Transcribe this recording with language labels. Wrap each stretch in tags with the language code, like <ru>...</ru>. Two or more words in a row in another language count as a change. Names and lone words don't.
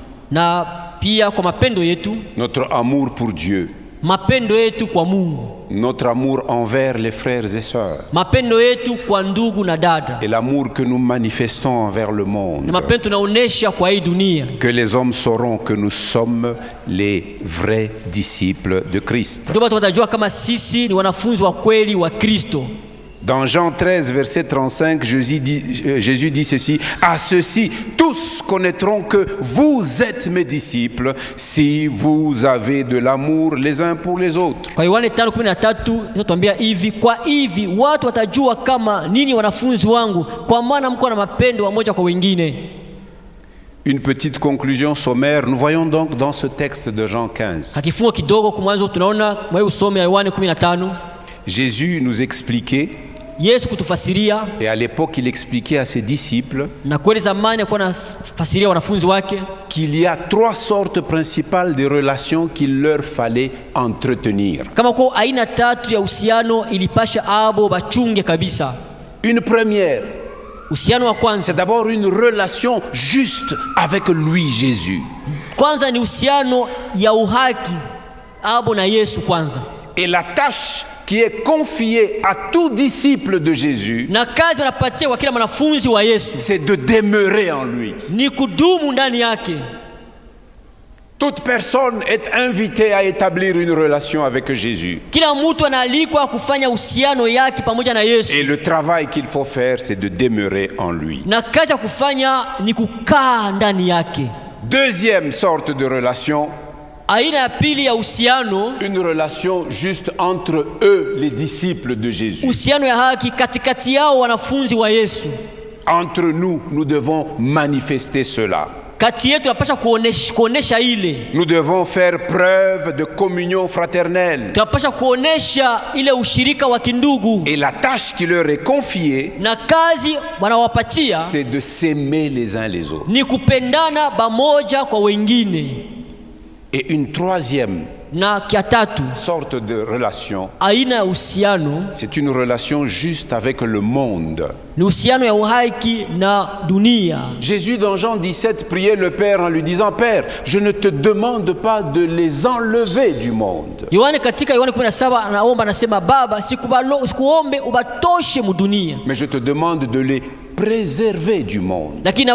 <fr>notre amour pour Dieu, notre amour envers les frères et sœurs, et l'amour que nous manifestons envers le monde, que les hommes sauront que nous sommes les vrais disciples de Christ. Dans Jean 13, verset 35, Jésus dit ceci: à ceci, tous connaîtront que vous êtes mes disciples si vous avez de l'amour les uns pour les autres.</fr> <sw>Kwa Yohana 5:13 inatuambia hivi, kwa hivi watu watajua kama nini wanafunzi wangu, kwa maana mko na mapendo wamoja kwa wengine.</sw> <fr>Une petite conclusion sommaire, nous voyons donc dans ce texte de Jean 15.</fr> <sw>Hakifungo kidogo kwa mwanzo tunaona mwa usome ya Yohana 15.</sw> <fr>Jésus nous expliquait,</fr> <sw>Yesu kutufasiria,</sw> <fr>et à l'époque il expliquait à ses disciples,</fr> <sw>na kweli zamani alikuwa anafasiria wanafunzi wake,</sw> <fr>qu'il y a 3 sortes principales de relations qu'il leur fallait entretenir.</fr> <sw>kama kwa aina 3 ya uhusiano ilipasha abo bachunge kabisa.</sw> <fr>Une première,</fr> <sw>uhusiano wa kwanza,</sw> <fr>c'est d'abord une relation juste avec lui, Jésus.</fr> <sw>Kwanza ni uhusiano ya uhaki abo na Yesu kwanza.</sw> <fr>Et la tâche qui est confiée à tout disciple de Jésus,</fr> <sw>na kazi wanapatia kwa kila mwanafunzi wa Yesu,</sw> <fr>c'est de demeurer en lui.</fr> <sw>ni kudumu ndani yake.</sw> <fr>Toute personne est invitée à établir une relation avec Jésus.</fr> <sw>Kila mtu analikwa kufanya uhusiano yake pamoja na Yesu.</sw> <fr>Et le travail qu'il faut faire, c'est de demeurer en lui.</fr> <sw>Na kazi ya kufanya ni kukaa ndani yake.</sw> <fr>Deuxième sorte de relation,</fr> <sw>aina ya pili ya uhusiano,</sw> <fr>une relation juste entre eux, les disciples de Jésus.</fr> <sw>Uhusiano ya haki katikati yao wanafunzi wa Yesu.</sw> <fr>Entre nous, nous devons manifester cela.</fr> <sw>Kati yetu tunapaswa kuonesha ile.</sw> <fr>Nous devons faire preuve de communion fraternelle.</fr> <sw>Tunapaswa kuonesha ile ushirika wa kindugu.</sw> <fr>Et la tâche qui leur est confiée,</fr> <sw>na kazi wanawapatia,</sw> <fr>c'est de s'aimer les uns les autres.</fr> <sw>Ni kupendana bamoja kwa wengine.</sw> <fr>Et une troisième sorte de relation, c'est une relation juste avec le monde. Jésus dans Jean 17 priait le Père en lui disant: Père, je ne te demande pas de les enlever du monde, mais je te demande de les préserver du monde.</fr>